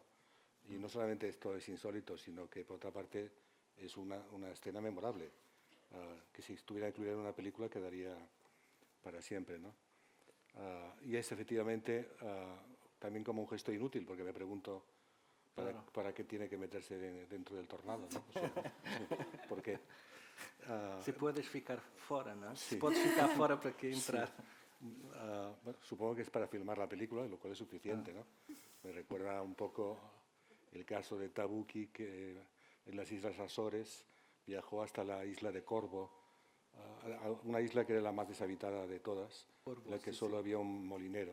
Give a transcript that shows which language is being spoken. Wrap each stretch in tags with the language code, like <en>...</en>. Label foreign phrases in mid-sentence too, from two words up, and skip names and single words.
<es>Y no solamente esto es insólito, sino que por otra parte es una escena memorable, que si estuviera incluida en una película quedaría para siempre, ¿no? Y es efectivamente también como un gesto inútil, porque me pregunto para qué tiene que meterse dentro del tornado, ¿no? O sea, porque...</es> <pt>Se puedes ficar fora,</pt> <es>¿no? Sí.</es> <pt>Se puedes ficar fora,</pt> <es>¿para qué entrar? Bueno, supongo que es para filmar la película, lo cual es suficiente, ¿no? Me recuerda un poco el caso de Tabucchi, que en las Islas Azores viajó hasta la isla de Corvo, una isla que era la más deshabitada de todas, en la que solo había un molinero.</es>